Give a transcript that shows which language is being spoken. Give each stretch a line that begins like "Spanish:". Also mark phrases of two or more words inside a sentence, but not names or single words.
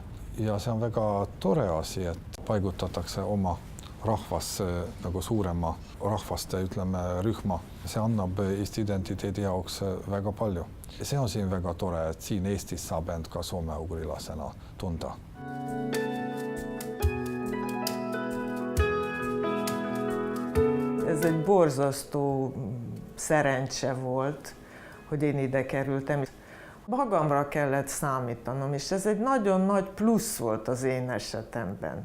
Estonian: Ja see on väga tore asi, et paigutatakse oma rahvas nagu suurema rahvaste, ütleme, rühma. See annab Eesti identiteedi jaoks väga palju. See on siin väga tore, et siin Eestis saab end ka soome-ugrilasena tunda.
Hungarian: Ez egy borzasztó szerencse volt, hogy én ide kerültem. Magamra kellett számítanom, és ez egy nagyon nagy plusz volt az én esetemben.